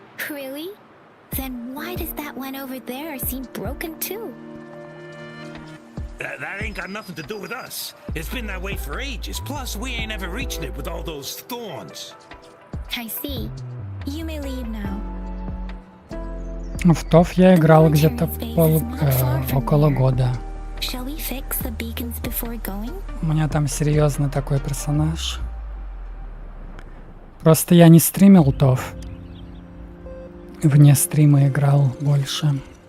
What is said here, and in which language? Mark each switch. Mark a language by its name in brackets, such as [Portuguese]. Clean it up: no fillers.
[English] Really? Then why does that one over there seem broken too? That ain't got nothing to do with us. It's been that way for ages. Plus, we ain't ever reaching it with all those thorns. I see. You may leave now. [Russian] В ТОВ я играл где-то около года. [English] Shall we fix the beacons before going? [Russian] У меня там серьезно такой персонаж. Просто я не стримил ТОВ. Вне стрима играл больше.